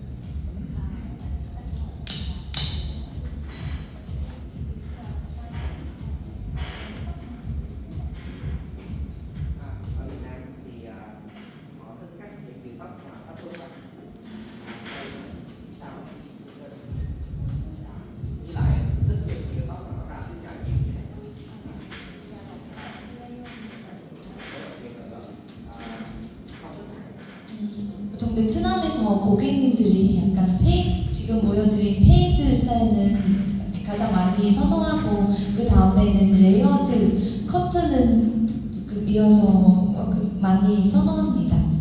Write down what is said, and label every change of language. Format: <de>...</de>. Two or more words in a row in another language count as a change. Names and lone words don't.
<vi>Ở Việt Nam thì họ thích cắt những kiểu tóc mà tóc luôn á, sao với lại thích những kiểu tóc mà nó ra tính cả nhiều như này.</vi> <ko>보통 베트남에서 고객님들이 약간 지금 보여드린 페이드 스타일은 가장 많이 선호하고 그 다음에는 레이어드 커트는 이어서 많이 선호합니다.</ko>